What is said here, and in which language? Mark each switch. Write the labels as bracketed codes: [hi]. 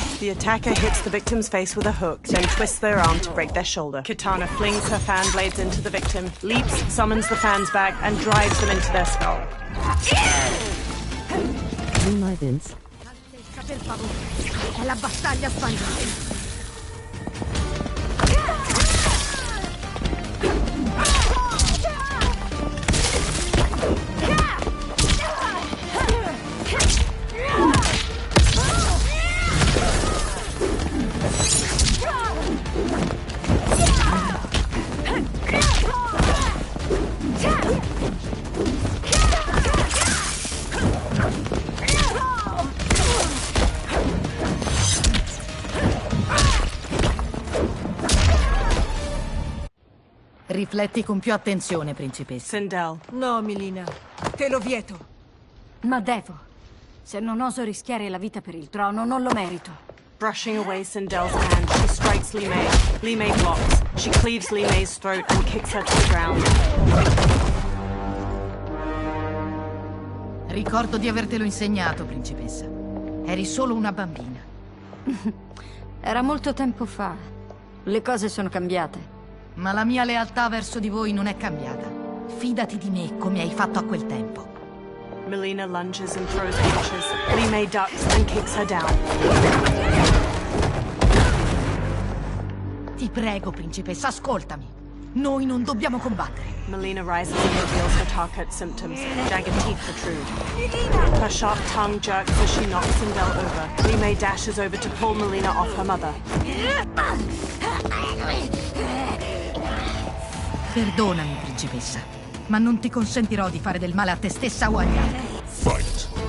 [en] attacker hits the victim's face with a hook, then twists their arm to break their shoulder. Kitana flings her fan blades into the victim, leaps, summons the fans back, and drives them into their skull. Moonlight Vince. [it] Per favore, è la battaglia sbagliata. Rifletti con più attenzione, principessa. Sindel. No, Melina. Te lo vieto. Ma devo. Se non oso rischiare la vita per il trono, non lo merito. [en] Brushing away Sindel's hand, she strikes Li Mei. Li Mei blocks. She cleaves Li Mei's throat and kicks her to the ground. [it] Ricordo di avertelo insegnato, principessa. Eri solo una bambina. Era molto tempo fa. Le cose sono cambiate. Ma la mia lealtà verso di voi non è cambiata. Fidati di me come hai fatto a quel tempo. [en] Melina lunges and throws punches. Li Mei ducks and kicks her down. [it] Ti prego, principessa, ascoltami. Noi non dobbiamo combattere. [en] Melina rises and reveals her Tarkat symptoms. Jagged teeth protrude. Her sharp tongue jerks as she knocks Sindel over. Li Mei dashes over to pull Melina off her mother. [it] Perdonami, principessa, ma non ti consentirò di fare del male a te stessa o agli altri. [en] Fight!